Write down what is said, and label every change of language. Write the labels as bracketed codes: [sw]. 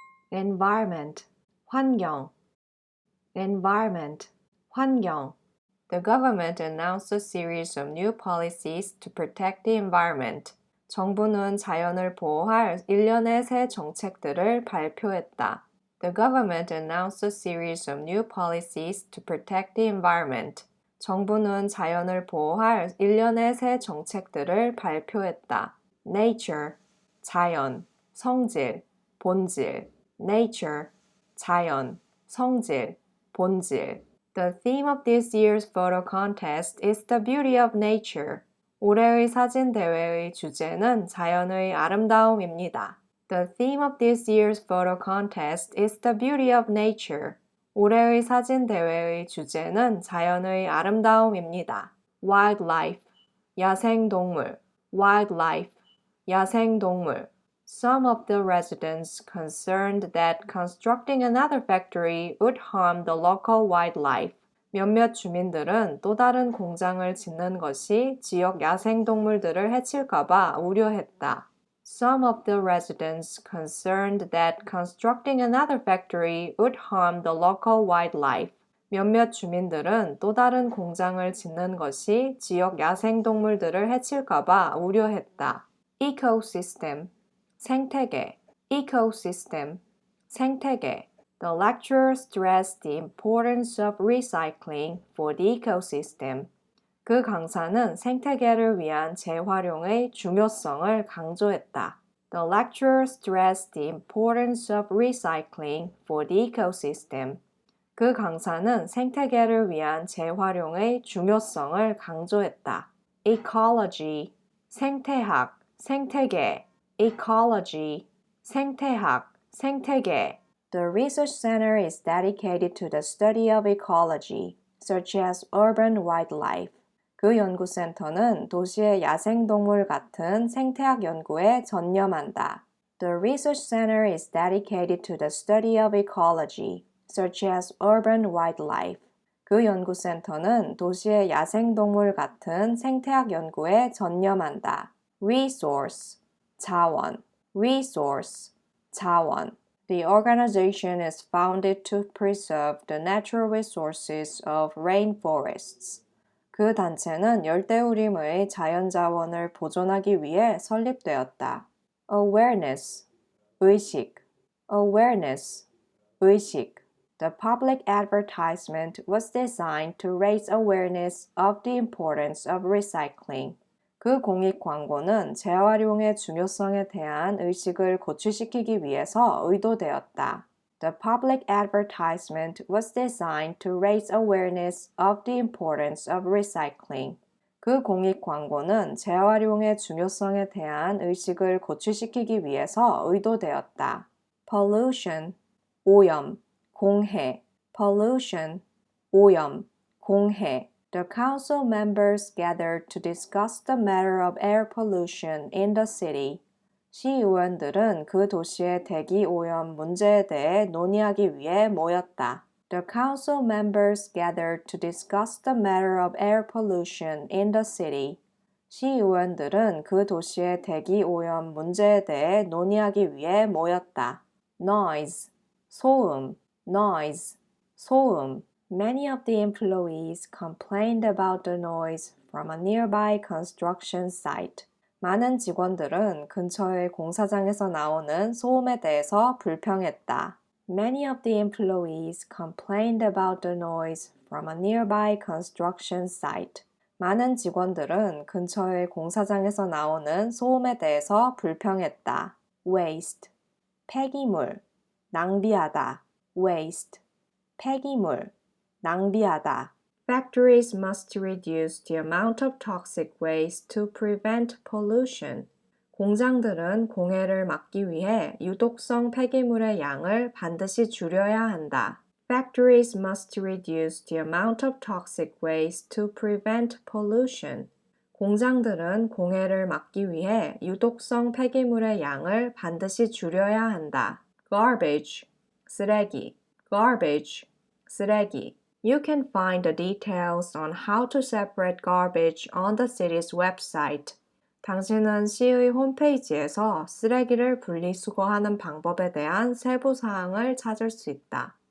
[ko] environment, 환경, environment, 환경. [en] The government announced a series of new policies to protect the environment. [ko] 정부는 자연을 보호할 일련의 새 정책들을 발표했다. [en] The government announced a series of new policies to protect the environment. [ko] 정부는 자연을 보호할 일련의 새 정책들을 발표했다. Nature, 자연, 성질, 본질. Nature, 자연, 성질, 본질. [en] The theme of this year's photo contest is the beauty of nature. [ko] 올해의 사진 대회의 주제는 자연의 아름다움입니다. [en] The theme of this year's photo contest is the beauty of nature. [ko] 올해의 사진 대회의 주제는 자연의 아름다움입니다. Wildlife, 야생동물. Wildlife, 야생동물. [en] Some of the residents concerned that constructing another factory would harm the local wildlife. [ko] 몇몇 주민들은 또 다른 공장을 짓는 것이 지역 야생동물들을 해칠까봐 우려했다. [en] Some of the residents concerned that constructing another factory would harm the local wildlife. [ko] 몇몇 주민들은 또 다른 공장을 짓는 것이 지역 야생동물들을 해칠까봐 우려했다. Ecosystem, 생태계, ecosystem, 생태계. [en] The lecturer stressed the importance of recycling for the ecosystem. [ko] 그 강사는 생태계를 위한 재활용의 중요성을 강조했다. [en] The lecturer stressed the importance of recycling for the ecosystem. [ko] 그 강사는 생태계를 위한 재활용의 중요성을 강조했다. Ecology, 생태학, 생태계. Ecology, 생태학, 생태계. [en] The research center is dedicated to the study of ecology, such as urban wildlife. [ko] 그 연구센터는 도시의 야생동물 같은 생태학 연구에 전념한다. [en] The research center is dedicated to the study of ecology, such as urban wildlife. [ko] 그 연구센터는 도시의 야생동물 같은 생태학 연구에 전념한다. Resource, 자원, resource, 자원. [en] The organization is founded to preserve the natural resources of rainforests. [ko] 그 단체는 열대우림의 자연자원을 보존하기 위해 설립되었다. Awareness, 의식, awareness, 의식. [en] The public advertisement was designed to raise awareness of the importance of recycling. [ko] 그 공익 광고는 재활용의 중요성에 대한 의식을 고취시키기 위해서 의도되었다. [en] The public advertisement was designed to raise awareness of the importance of recycling. [ko] 그 공익 광고는 재활용의 중요성에 대한 의식을 고취시키기 위해서 의도되었다. Pollution, 오염, 공해. Pollution, 오염, 공해. [en] The council members gathered to discuss the matter of air pollution in the city. [ko] 시의원들은 그 도시의 대기 오염 문제에 대해 논의하기 위해 모였다. [en] The council members gathered to discuss the matter of air pollution in the city. [ko] 시의원들은 그 도시의 대기 오염 문제에 대해 논의하기 위해 모였다. Noise, 소음, noise, 소음. [en] Many of the employees complained about the noise from a nearby construction site. [ko] 많은 직원들은 근처의 공사장에서 나오는 소음에 대해서 불평했다. [en] Many of the employees complained about the noise from a nearby construction site. [ko] 많은 직원들은 근처의 공사장에서 나오는 소음에 대해서 불평했다. Waste, 폐기물, 낭비하다. Waste, 폐기물, 낭비하다. [en] Factories must reduce the amount of toxic waste to prevent pollution. [ko] 공장들은 공해를 막기 위해 유독성 폐기물의 양을 반드시 줄여야 한다. [en] Factories must reduce the amount of toxic waste to prevent pollution. [ko] 공장들은 공해를 막기 위해 유독성 폐기물의 양을 반드시 줄여야 한다. Garbage, 쓰레기. Garbage, 쓰레기. [en] You can find the details on how to separate garbage on the city's website. [ko] 당신은 시의 홈페이지에서 쓰레기를 분리수거하는 방법에 대한 세부 사항을 찾을 수 있다.